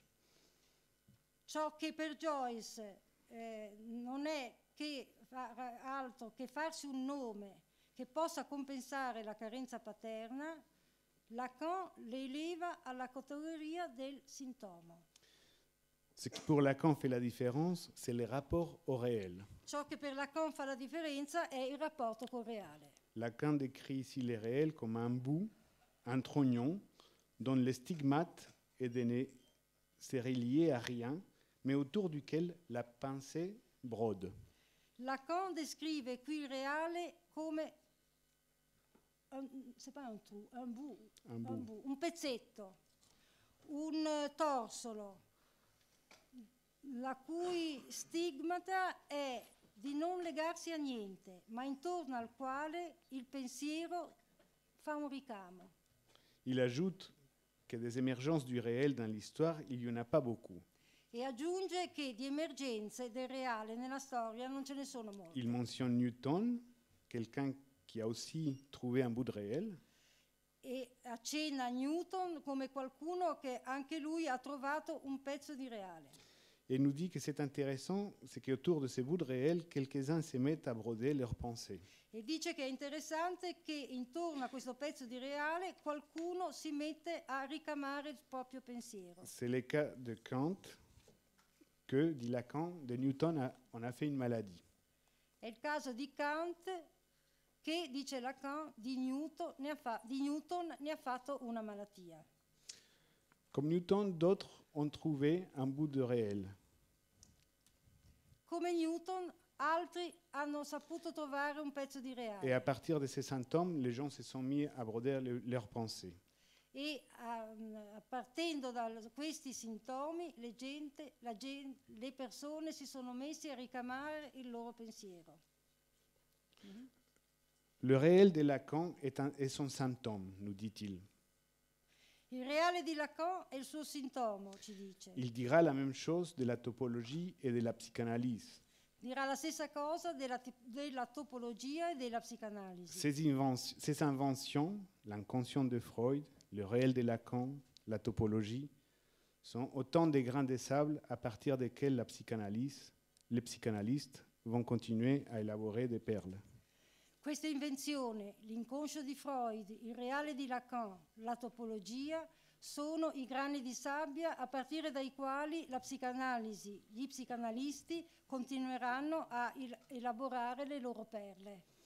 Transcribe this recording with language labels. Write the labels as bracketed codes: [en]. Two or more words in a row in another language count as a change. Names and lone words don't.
[it] Ciò che per Joyce non è che altro che farsi un nome che possa compensare la carenza paterna, Lacan le eleva alla categoria del sintomo. [fr] Ce qui pour Lacan fait la différence, c'est les rapports au réel. [it] Ciò che per Lacan fa la differenza è il rapporto col reale. [fr] Lacan décrit ici les réels comme un bout, un trognon, dont le stigmate est donné, c'est relié à rien, mais autour duquel la pensée brode. [it] Lacan descrive qui il reale come un pezzetto, un torsolo, la cui stigmata è di non legarsi a niente, ma intorno al quale il pensiero fa un ricamo. [fr] Il ajoute que des émergences du réel dans l'histoire, il n'y en a pas beaucoup. [it] E aggiunge che di emergenze del reale nella storia non ce ne sono molte. [fr] Il mentionne Newton, quelqu'un qui a aussi trouvé un bout de réel. [it] E accenna Newton come qualcuno che anche lui ha trovato un pezzo di reale. [fr] Et nous dit que c'est intéressant, c'est qu'autour de ces bouts de réel, quelques-uns se mettent à broder leurs pensées. [it] E dice che è interessante che intorno a questo pezzo di reale qualcuno si mette a ricamare il proprio pensiero. [fr] C'est le cas de Kant, que, dit Lacan, de Newton on a fait une maladie. [it] È il caso di Kant che, dice Lacan, di Newton ne ha fatto una malattia. [fr] Comme Newton, d'autres ont trouvé un bout de réel. [it] Come Newton, altri hanno saputo trovare un pezzo di reale. [fr] Et à partir de ces symptômes, les gens se sont mis à broder leurs pensées. [it] E partendo da questi sintomi, le persone si sono messe a ricamare il loro pensiero. [fr] Le réel de Lacan est son symptôme, nous dit-il. [it] Il reale di Lacan è il suo sintomo, ci dice. [fr] Il dira la même chose de la topologie et de la psychanalyse. [it] Dirà la stessa cosa della topologia e della psicanalisi. [fr] Ces inventions, l'inconscient de Freud, le réel de Lacan, la topologie, sont autant de grains de sable à partir desquels les psychanalystes vont continuer à élaborer des perles. [it] Questa invenzione, l'inconscio di Freud, il reale di Lacan, la topologia, sono i grani di sabbia a partire dai quali la psicanalisi, gli psicanalisti continueranno a elaborare le loro perle.